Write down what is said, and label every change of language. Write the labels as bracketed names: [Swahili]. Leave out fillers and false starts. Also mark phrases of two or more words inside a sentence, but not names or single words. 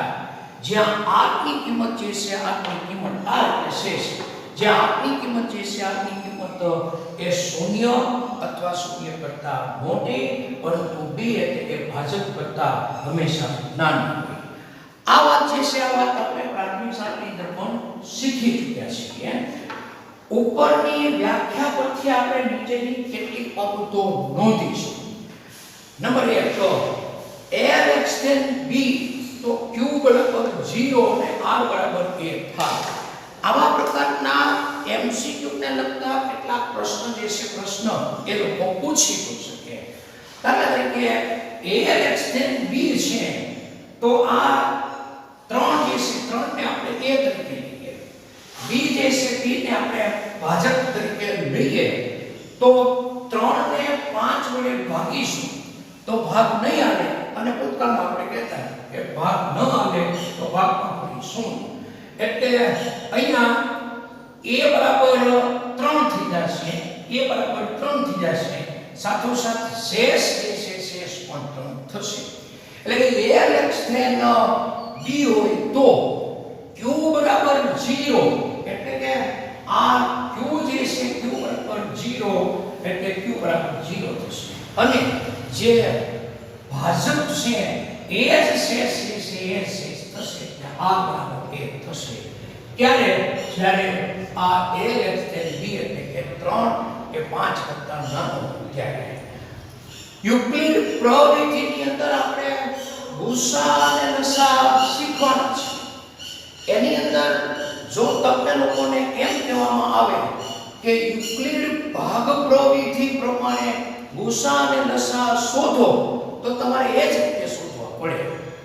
[Gujarati] જ્યાં r ની કિંમત જે છે r ની કિંમત r એટલે શેષ, જ્યાં r ની કિંમત જે છે r ની કિંમત એ 0 અથવા 0 કરતા મોટી, પરંતુ b એટલે કે ભાજક કરતા હંમેશા નાની હોય. આ વાત જે છે આ વાત આપણે પ્રાથમિક શાળાની અંદર પણ શીખી ચૂક્યા છીએ. ઉપરની વ્યાખ્યા પરથી આપણે નીચેની કેટલીક બાબતો નોંધીશું. નંબર 1 [English] a less than b [Gujarati] તો q બરાબર 0 અને r બરાબર 1 થાય. આવા પ્રકારના MCQ ને લગતા કેટલાક પ્રશ્ન જે છે એ લોકો પૂછી શકે. દાખલા તરીકે [English] a less than b [Gujarati] છે તો આ 3 જે છે 3 ને આપણે a તરીકે લઈએ, b જે છે b ને આપણે ભાજક તરીકે લઈએ, તો 3 ને 5 વડે ભાગીશું તો ભાગ નહીં આવે અને ભૂતકાળમાં આપણે કહેતા કે ભાગ ન આવે તો ભાગમાં કરીશું. એટલે અહીંયા a બરાબર 3 થઈ જશે, સાથોસાથ શેષ જે છે શેષ પણ 3 થશે. એટલે કે [English] a less than b [Gujarati] હોય તો q બરાબર 0 એટલે કે આ q જે છે q બરાબર 0 એટલે q બરાબર 0 થશે. અને જે ભાજક છે એ જ શેષ જે છે એ શેષ થશે એટલે r બરાબર 1 થશે. ત્યારે જ્યારે આ [English] a less than b [Gujarati] એટલે કે 3 એ 5 કરતા નાનો ત્યારે યુક્લિડ પ્રવૃત્તિની અંદર આપણે ગુસા અને લસા શીખવાના છે. એની અંદર જો તમને લોકોને એમ કહેવામાં આવે કે યુક્લિડ ભાગ પ્રવૃત્તિ પ્રમાણે ગુસા અને લસા શોધો તો તમારે એ જ રીતે શોધવા પડે.